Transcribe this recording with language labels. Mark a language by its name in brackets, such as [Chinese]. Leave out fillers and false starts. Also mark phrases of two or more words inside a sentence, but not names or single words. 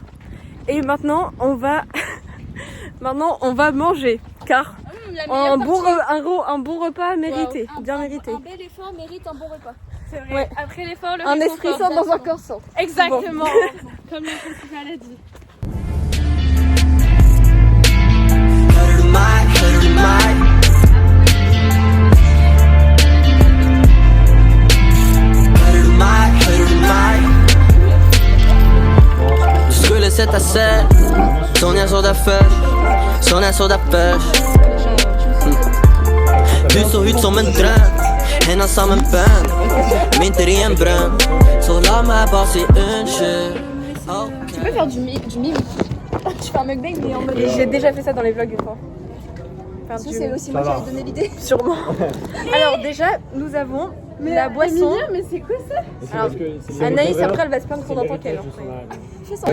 [French] Et maintenant on va manger. Car un bon repas mérité, bien mérité. Un bel effort mérite un bon repas. C'est vrai. Ouais. Après l'effort, le Un réconfort. esprit sain dans un corps sain. Exactement. Comme le principal a dit. [Swedish] Skulle sätta sig som jag sådär först, som jag sådär först. Du såg ut som en dröm, henne som en bön. Mynter i en brunn, så la mig bara se en tjej. [French] Tu peux faire du mime. Tu fais un mukbang mais en mode. J'ai déjà fait ça dans les vlogs une fois. Faire Ça du- c'est aussi moi qui avais donné l'idée. Sûrement. Alors déjà, nous avons la boisson. Mais c'est quoi ça? Alors, Anaïs, après, elle va se plaindre qu'on entend qu'elle. Fais son